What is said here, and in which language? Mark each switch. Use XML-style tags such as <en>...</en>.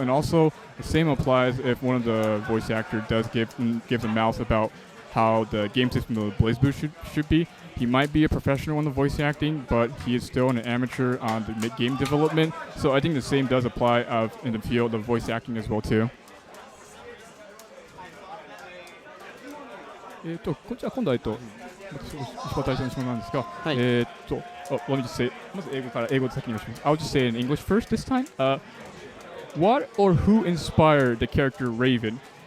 <en>And also, the same applies if one of the voice actor does give a mouth about how the game system of BlazBlue should be. He might be a professional in the voice acting, but he is still an amateur on the game development. So I think the same does apply in the field of voice acting as well too.</en> <ja>こちら今度は石渡さんの質問なんですが、はい。</ja> <en>let me just say,</en> <ja>まず英語で先にお願いします。</ja> <en>I'll just say it in English first this time. What or who inspired the character Raven?</en>